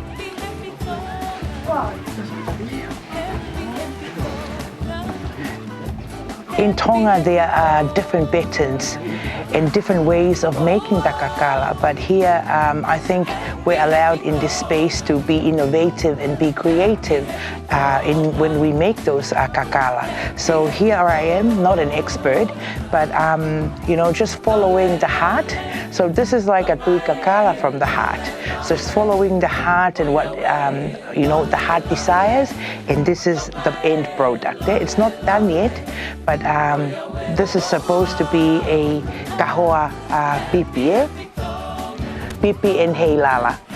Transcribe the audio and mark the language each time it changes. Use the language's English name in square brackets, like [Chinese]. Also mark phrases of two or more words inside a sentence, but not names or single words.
[English] In Tonga, there are different patterns and different ways of making the kakala, but here I think we're allowed in this space to be innovative and be creative when we make those kakala. So here I am, not an expert, but just following the heart. So this is like a [Tongan] tui kakala [English] from the heart. So it's following the heart and what the heart desires, and this is the end product. It's not done yet, but this is supposed to be a [Tongan] kahoa pipi, [English] pipi and Heilala.